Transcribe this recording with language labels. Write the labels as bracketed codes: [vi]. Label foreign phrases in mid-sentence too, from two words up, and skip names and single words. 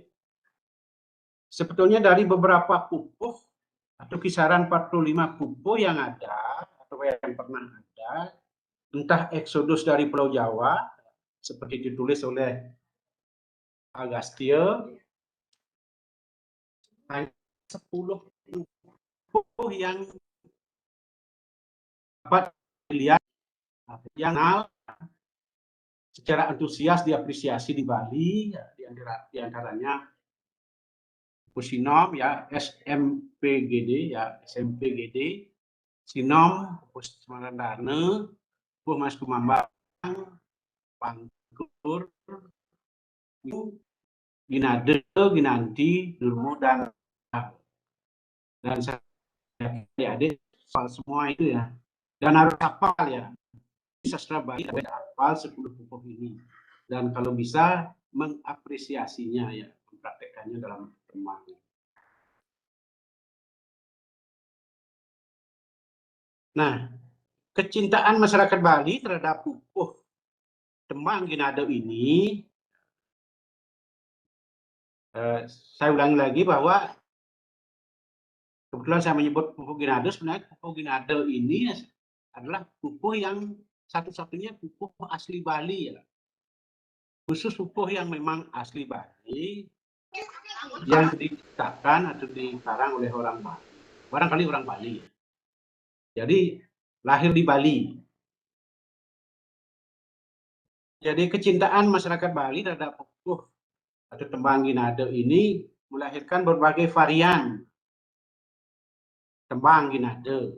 [id] Sebetulnya dari beberapa pupuh atau kisaran 45 pupuh yang ada atau yang pernah ada, entah eksodus dari Pulau Jawa seperti ditulis oleh Agastya, 10 pupuh yang dapat dilihat yang secara antusias diapresiasi di Bali, ya, di antaranya Pupuh Sinom ya, SMPGD ya, SMPGD, Sinom, Pupuh Semarandane, Pupuh Mas Kumambang, Pangkur, Ginade, Ginanti, Durmo, dan saya adik-adik semua itu ya, dan harus hafal ya, sastra Bali harus hafal 10 pupuh ini, dan kalau bisa mengapresiasinya ya, mempraktekannya dalam tembang. Nah, kecintaan masyarakat Bali terhadap pupuh tembang Ginado ini, saya ulangi lagi bahwa kebetulan saya menyebut pupuh Ginado, sebenarnya pupuh Ginado ini adalah pupuh yang satu-satunya pupuh asli Bali ya. Khusus pupuh yang memang asli Bali, yang diciptakan atau dikarang oleh orang Bali. Barangkali orang Bali ya. Jadi lahir di Bali. Jadi kecintaan masyarakat Bali terhadap pupuh atau tembang Ginado ini melahirkan berbagai varian tembang Ginado.